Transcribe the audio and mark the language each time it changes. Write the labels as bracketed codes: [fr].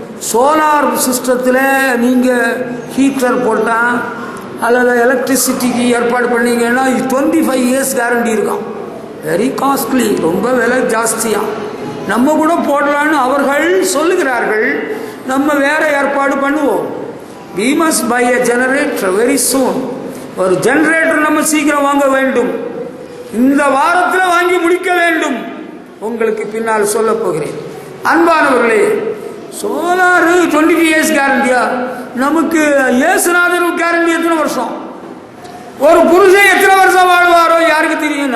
[ta] Solar சிஸ்டத்தில் நீங்கள் heater போட்டால் அல்லது எலக்ட்ரிசிட்டிக்கு ஏற்பாடு பண்ணீங்கன்னா 25 இயர்ஸ் கேரண்டி இருக்கும். [en] very costly, [ta] ரொம்ப விலை ஜாஸ்தியாக. நம்ம கூட போடலான்னு அவர்கள் சொல்லுகிறார்கள். நம்ம வேற ஏற்பாடு பண்ணுவோம். [en] we must buy a generator very soon. [ta] ஒரு ஜெனரேட்டர் நம்ம சீக்கிரம் வாங்க வேண்டும். இந்த வாரத்தில் வாங்கி முடிக்க வேண்டும். உங்களுக்கு பின்னால் சொல்ல போகிறேன். அன்பானவர்களே, சோலார் 20 இயர்ஸ் கேரண்டியா? நமக்கு இயேசுநாதர் கேரண்டி எத்தனை வருஷம்? ஒரு புருஷன் எத்தனை வருஷம் வாழ்வாரோ யாருக்கு தெரியும்?